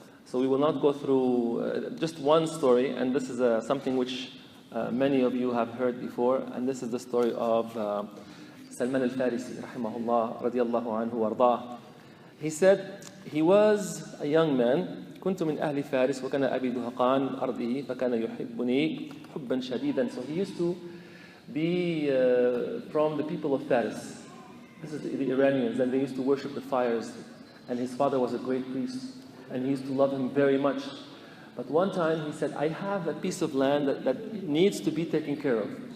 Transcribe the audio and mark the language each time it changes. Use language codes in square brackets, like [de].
[en] So we will not go through just one story, and this is something which many of you have heard before, and this is the story of Salman al-Farisi, rahimahullah, radiyallahu anhu wardah. He said he was a young man. [ar] كنت من أهل فارس وكان أبي دهقان أرضه فكان يحبني حبا شديدا. [en] So he used to be from the people of Faris. This is the Iranians, and they used to worship the fires. And his father was a great priest, and he used to love him very much. But one time he said, I have a piece of land that needs to be taken care of.